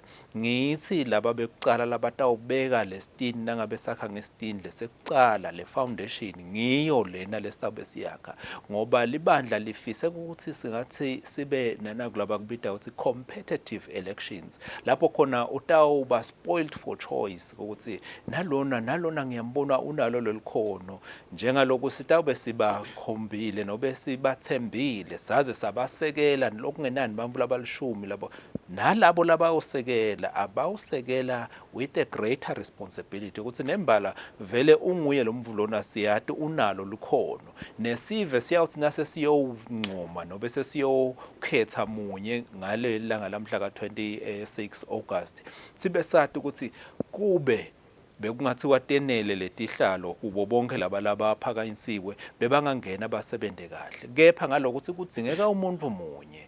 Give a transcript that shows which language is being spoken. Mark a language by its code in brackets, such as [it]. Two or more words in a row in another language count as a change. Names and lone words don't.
[ss] Ngithi laba bekucala labatawubeka lesitini nangabe sakha ngesitini lesekucala le foundation ngiyo lena lesitabe siyakha ngoba libandla lifise ukuthi singathi sibe nanakulaba kubida ukuthi [en] competitive elections [ss] lapho khona utawuba [en] spoiled for choice [ss] ukuthi nalona ngiyambona unalo lelikhono njengaloku sitawube sibakhombile nobe sibathembile saze sabasekela lokungenani bamvu labalishumi labo nalabo labawusekela abawusekela [en] with a greater [ss] responsibility ukuthi nembala vele unguye lo mvulona siyati unalo lukhono nesive siyawuthi nase siyowuncoma nobe sesiyokhetha munye ngale langa lamhla ka-26 August sibe sathi ukuthi kube bekungathiwa tenele letihlalo kubo bonke laba phakanyisiwe bebangangena basebenze kahle kepha ngalokuthi kudzingeka umuntu munye.